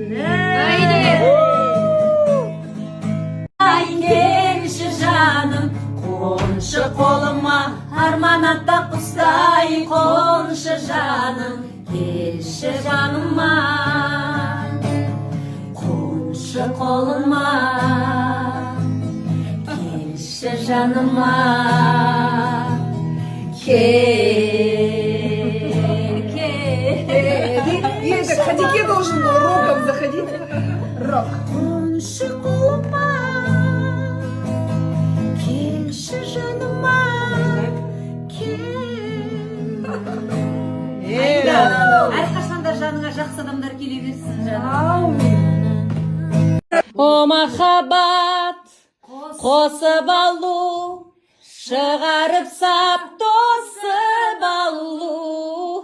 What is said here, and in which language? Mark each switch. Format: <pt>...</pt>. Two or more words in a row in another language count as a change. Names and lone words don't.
<kk>Келші жаным, қоншы қолыма, арман аттап құстай қоншы жаным. Келші жаныма, қоншы қолыма, келші жаныма.</kk> <ru>Это Кадике должен был роком заходить. Рок.</ru> <kk>Қоншы қолыма, келші жаныма, Әрқашанда жаныңа жақсы адамдар келе берсін жаным. О махаббат, қосып алу, шығарып сап тосып алу.</kk>